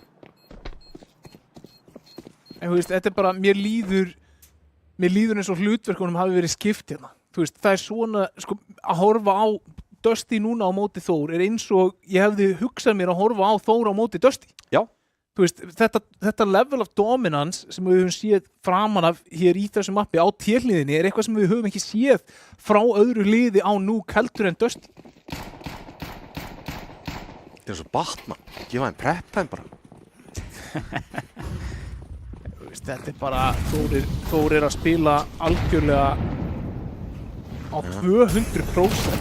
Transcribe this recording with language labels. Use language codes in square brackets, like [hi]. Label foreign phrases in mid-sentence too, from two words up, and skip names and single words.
[is] En þú veist, þetta bara, mér líður eins og hlutverkunum hafi verið skipt hérna. Þú veist, það svona, sko, að horfa á Dusty núna á móti Þór eins og ég hefði hugsað mér að horfa á Þór á móti Dusty. Já. Þú veist, þetta [en] level of dominance [is] sem við höfum séð framan af hér í þessu mappi á T-hliðinni eitthvað sem við höfum ekki séð frá öðru liði á Nuke heldur en Dusty. Þetta eins og Batman, gefa þeim [en] prep time [is] bara. Þetta bara, Þór að spila algjörlega á 200%.